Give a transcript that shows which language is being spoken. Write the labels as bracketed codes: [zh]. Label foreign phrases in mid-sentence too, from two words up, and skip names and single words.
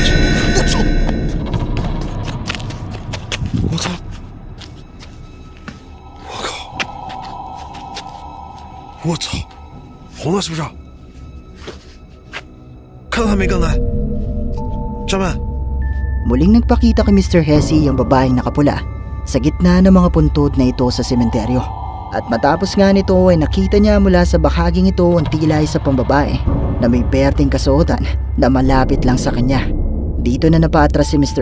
[zh] 我操！我操！我靠！我操！红了是不是？看到他没刚才？家人们 [tl] Muling nagpakita kay Mr. Hesse ang babaeng nakapula sa gitna ng mga puntod na ito sa sementeryo. At matapos nga nito ay nakita niya mula sa bahaging ito ang tila isa pang babae na may perting kasuotan na malapit lang sa kanya. Dito na napatras si Mr.